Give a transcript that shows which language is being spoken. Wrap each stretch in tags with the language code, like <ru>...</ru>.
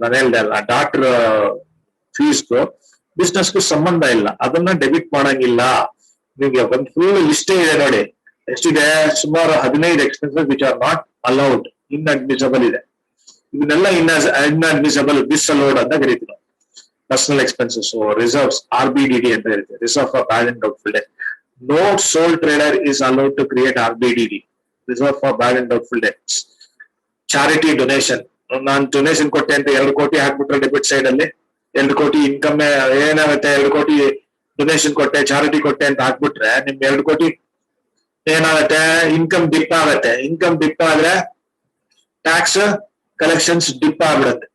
<kn>ನಾನು ಹೇಳ್ದೆ ಅಲ್ಲ, ಡಾಕ್ಟರ್ ಫೀಸ್ಗೂ ಬಿಸ್ನೆಸ್ಗೂ ಸಂಬಂಧ ಇಲ್ಲ, ಅದನ್ನ ಡೆಬಿಟ್ ಮಾಡಂಗಿಲ್ಲ. ನಿಮಗೆ ಒಂದು ಫುಲ್ ಲಿಸ್ಟೇ ಇದೆ ನೋಡಿ, ಎಷ್ಟಿದೆ? ಸುಮಾರು 15 expenses</kn> <en>which are not allowed,</en> <kn>inadmissible ಇದೆ. ಇವನ್ನೆಲ್ಲ ಇನ್ಅಡ್ಮಿಸಬಲ್, ಡಿಸಲೋಡ್ ಅಂತ ಕರೀತೀವಿ.</kn> <en>Personal expenses or reserves, RBDD</en> <kn>ಅಂತ ಇರುತ್ತೆ,</kn> <en>reserve for bad and doubtful debt. No sole trader is allowed to create RBDD, reserve for bad and doubtful debts. Charity donation,</en> <kn>ನಾನು donation ಕೊಟ್ಟೆ ಅಂತ 2 ಕೋಟಿ ಹಾಕ್ಬಿಟ್ರೆ ಡೆಬಿಟ್ ಸೈಡ್ ಅಲ್ಲಿ 2 ಕೋಟಿ ಇನ್ಕಮ್ ಏನಾಗುತ್ತೆ? 2 ಕೋಟಿ ಡೊನೇಷನ್ ಕೊಟ್ಟೆ, ಚಾರಿಟಿ ಕೊಟ್ಟೆ ಅಂತ ಹಾಕ್ಬಿಟ್ರೆ ನಿಮ್ 2 ಕೋಟಿ ಏನಾಗುತ್ತೆ? ಇನ್ಕಮ್ ಡಿಪ್ ಆಗುತ್ತೆ. ಇನ್ಕಮ್ ಡಿಪ್ ಆದ್ರೆ ಟ್ಯಾಕ್ಸ್ ಕಲೆಕ್ಷನ್ಸ್ ಡಿಪ್ ಆಗ್ಬಿಡುತ್ತೆ.</kn>